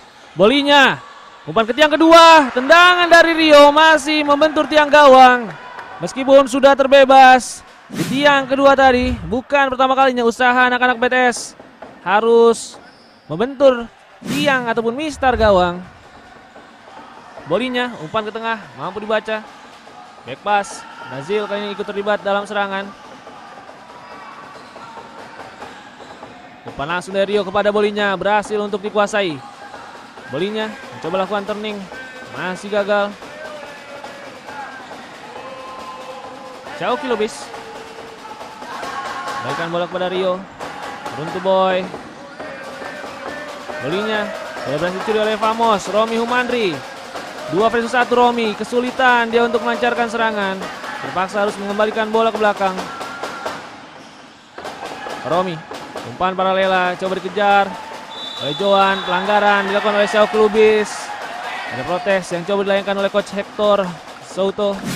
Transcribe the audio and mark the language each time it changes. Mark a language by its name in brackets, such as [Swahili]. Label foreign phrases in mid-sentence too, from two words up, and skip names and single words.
[Indonesian] Bolinya, umpan ke tiang kedua. Tendangan dari Rio masih membentur tiang gawang. Meskipun sudah terbebas di tiang kedua tadi, bukan pertama kalinya usaha anak-anak BTS harus membentur tiang ataupun mistar gawang. Bolinya, umpan ke tengah, mampu dibaca. [English] Back pass, [Indonesian] Nazil kali ini ikut terlibat dalam serangan. Umpan langsung dari Rio kepada Bolinya, berhasil untuk dikuasai. Bolinya mencoba lakukan turning, masih gagal. Syauqi Lubis balikan bola kepada Rio. Runtu Boy. Bolinya sudah berhasil dicuri oleh Famos. Romi Humandri, 2 versus 1 Romi. Kesulitan dia untuk melancarkan serangan. Terpaksa harus mengembalikan bola ke belakang. Romi, umpan paralela coba dikejar oleh Joan. Pelanggaran dilakukan oleh Syauqi Lubis. Ada protes yang coba dilayangkan oleh coach Hector Souto.